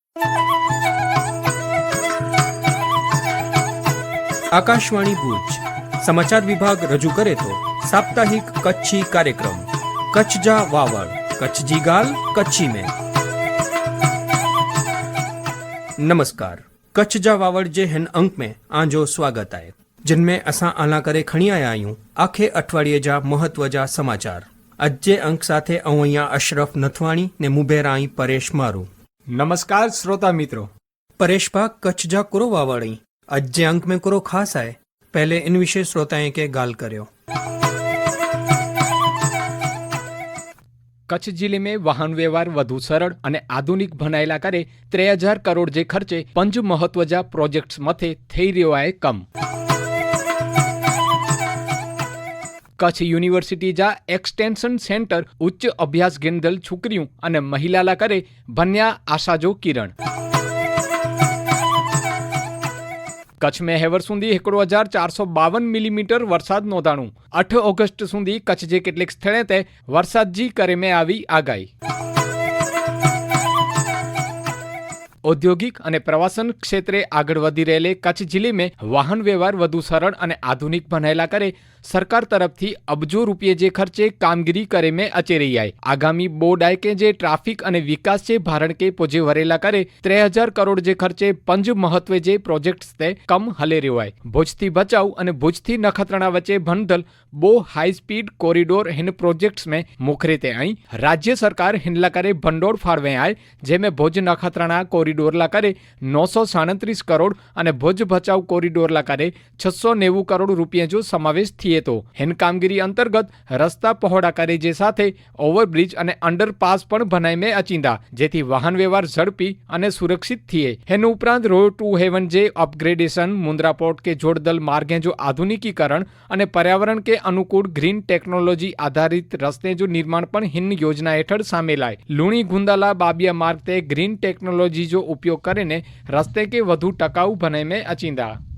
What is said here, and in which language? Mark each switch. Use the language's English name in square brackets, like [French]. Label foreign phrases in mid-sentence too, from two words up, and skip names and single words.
[Kachhi] આકાશવાણી ભુજ સમાચાર વિભાગ રજૂ કરે તો સાપ્તાહિક કચ્છી कार्यक्रम कच्छ जा वावड़ कच्छ जी गाल कच्छी में। नमस्कार, कच्छ जा वावड़ जे हिन अंक में आंजो स्वागत है, जिनमें असां आला करे खणी आया आहियूं आखे अठवाड़िए जा महत्व जा समाचार। अज जे अंक साथे अवैया अशरफ नथवाणी ने मुबेरा आई परेश मारू। नमस्कार श्रोता मित्रों। परेश भा कच्छ जा कुरो वावड़ी अज जे अंक में कुरो खास है, पहले इन विषय श्रोताएं के गाल कर्यो। कच्छ जिले में वाहन व्यवहार વધુ સરળ અને આધુનિક બનાયેલા કરે 3000 કરોડ જે ખર્ચે પંજ મહત્વજા પ્રોજેક્ટ્સ મથે થઈ રહ્યો છે કમ। કચ્છ યુનિવર્સિટી જા એક્સટેન્શન સેન્ટર ઉચ્ચ અભ્યાસ ગેંદલ છોકરીઓ અને મહિલાલા કરે બન્યા આશાજો કિરણ। कच्छ में हेवर सुधी 1452 मिलीमीटर वरसाद नोंधाणु। 8 ऑगस्ट सुधी कच्छ जे केटलीक स्थळे ते वरसाद जी करे में आवी आगाही। औद्योगिक અને પ્રવાસન ક્ષેત્રે આગળ વધી રહેલે કચ્છ જિલ્લે में વાહન વ્યવહાર વધુ સરળ અને આધુનિક બનાયેલા કરે सरकार तरफथी अबजो रूपिये जे खर्चे कामगीरी करे में अचे रही है। आगामी बोर्ड आय के जे ट्राफिक और विकास जे भारण के पोजे वरेला करे 3000 करोड़ जे खर्चे पंज महत्व जे प्रोजेक्ट्स ते कम हले रह्यो है। भुज थी भचाऊ और भुज थी नखत्राणा वच्चे बंधल बो हाई स्पीड कॉरिडोर हिन प्रोजेक्ट्स में मुखरे ते आई राज्य सरकार हिनला करे भंडोळ फाळवे आए, जेमें भुज नखत्राणा कॉरिडोर ला करे 937 करोड़ और भुज भचाऊ कॉरिडोर ला करे 690 करोड़ रूपिया जो समावेश थी। तो हिन कामगीरी अंतर्गत रस्ता पहोड़ा करे जे साथे ओवरब्रिज और अंडरपास पण बनाई में अचींदा, जेथी वाहन व्यवहार झड़पी और सुरक्षित थिए। हिन उपरांत रोड टू हेवन जे अपग्रेडेशन, मुंद्रा पोर्ट के जोड़दल मार्गे जो आधुनिकीकरण और पर्यावरण के अनुकूल ग्रीन टेक्नोलॉजी आधारित रस्ते जो निर्माण पण हिन योजना हेठळ सामेल आए। लूणी गुंदाला बाबिया मार्ग ते ग्रीन टेक्नोलॉजी जो उपयोग करीने रस्ते के वधु टकाऊ बनाई में अचींदा।